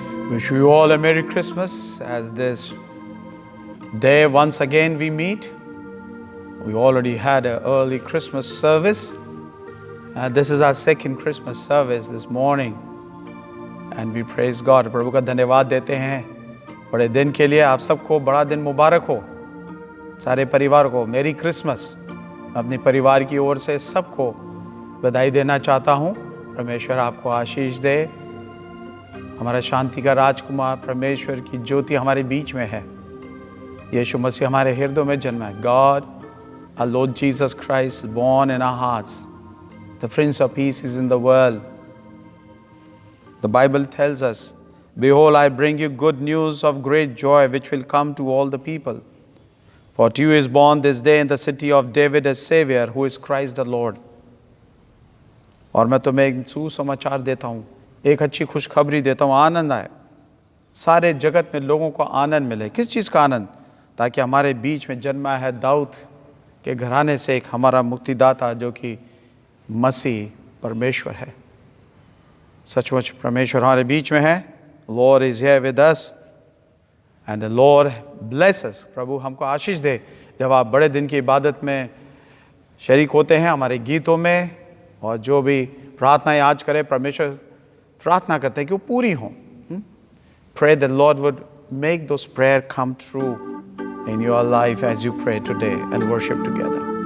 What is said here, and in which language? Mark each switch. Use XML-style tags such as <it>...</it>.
<en>Wish you all a Merry Christmas as this day once again we meet. We already had an early Christmas service. This is our second Christmas service this morning. And we praise God.</en> <hi>प्रभु का धन्यवाद देते हैं बड़े दिन के लिए। आप सबको बड़ा दिन मुबारक हो, सारे परिवार को मेरी क्रिसमस। अपने परिवार की ओर से सबको बधाई देना चाहता हूँ। परमेश्वर आपको आशीष दे। हमारा शांति का राजकुमार परमेश्वर की ज्योति हमारे बीच में है। यीशु मसीह हमारे हृदय में जन्मा है।</hi> <en>God, our Lord Jesus Christ, is born in our hearts. The Prince of Peace is in the world. The Bible tells us, "Behold, I bring you good news of great joy, which will come to all the people. For to you is born this day in the city of David a Savior, who is Christ the Lord."</en> <hi>और मैं तुम्हें एक सुसमाचार देता हूँ, एक अच्छी खुशखबरी देता हूँ, आनंद आए। सारे जगत में लोगों को आनंद मिले। किस चीज़ का आनंद? ताकि हमारे बीच में जन्मा है दाऊद के घराने से एक हमारा मुक्तिदाता, जो कि मसीह परमेश्वर है। सचमुच परमेश्वर हमारे बीच में है।</hi> <en>Lord is here with us and the Lord bless us.</en> <hi>प्रभु हमको आशीष दे। जब आप बड़े दिन की इबादत में शरीक होते हैं, हमारे गीतों में, और जो भी प्रार्थनाएं आज करें, परमेश्वर प्रार्थना करते हैं कि वो पूरी हों।</hi> <en>Pray that Lord would make those prayers come true in your life as you pray today and worship together.</en>